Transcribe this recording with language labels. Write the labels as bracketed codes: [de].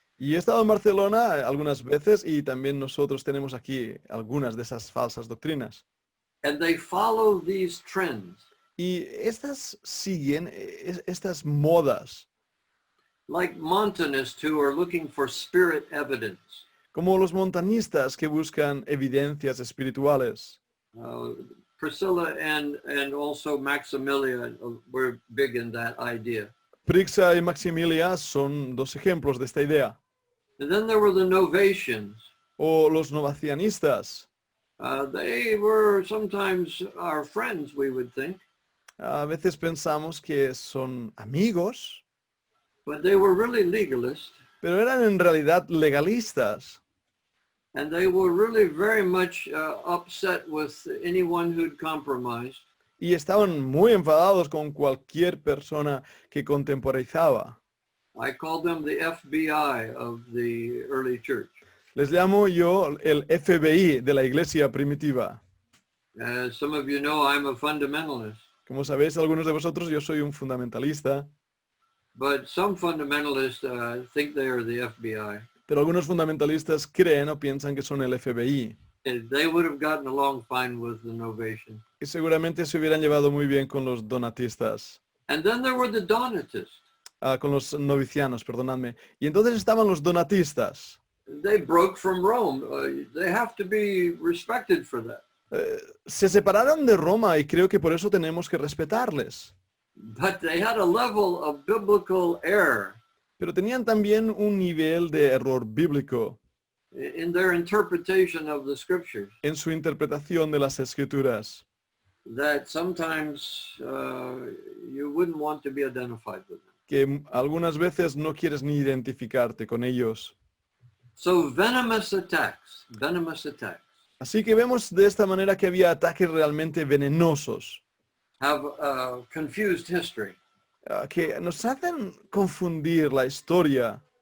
[es] Y he estado en Barcelona algunas veces y también nosotros tenemos aquí algunas de esas falsas doctrinas. [en] And they follow these trends, [es] Y estas siguen estas modas, [en] like Montanists who are looking for spirit evidence. [es] como los montanistas que buscan evidencias espirituales. [en] Priscilla and also Maximilian were big in that idea. [es] Prixa y Maximilia son dos ejemplos de esta idea. [en] And then there were the Novatians. [es] O los novacianistas. [en] They were sometimes our friends, we would think, [es] A veces pensamos que son amigos, [en] but they were really legalists, [es] pero eran en realidad legalistas. [en] and they were really very much upset with anyone who'd compromised. [es] Y estaban muy enfadados con cualquier persona que contemporizaba. [en] I called them the FBI of the early church. [es] Les llamo yo el FBI de la iglesia primitiva. [en] As some of you know, I'm a fundamentalist, [es] Como sabéis algunos de vosotros, yo soy un fundamentalista, [en] but some fundamentalists think they are the FBI. [es] pero algunos fundamentalistas creen o piensan que son el FBI. [en] And they would have gotten along fine with the Novatians. [es] Y seguramente se hubieran llevado muy bien con los donatistas. [en] And then there were the Donatists. [es] Con los novicianos, perdonadme. Y entonces estaban los donatistas. [en] They broke from Rome. They have to be respected for that. [es] Se separaron de Roma y creo que por eso tenemos que respetarles. [en] But they had a level of biblical error [es] Pero tenían también un nivel de error bíblico [en] in their interpretation of the scriptures [es] en su interpretación de las escrituras, [en] that sometimes you wouldn't want to be identified with them. [es] que algunas veces no quieres ni identificarte con ellos. [en] So venomous attacks. [es] Así que vemos de esta manera que había ataques realmente venenosos, [en] Have confused history. [es] que nos hacen confundir la historia.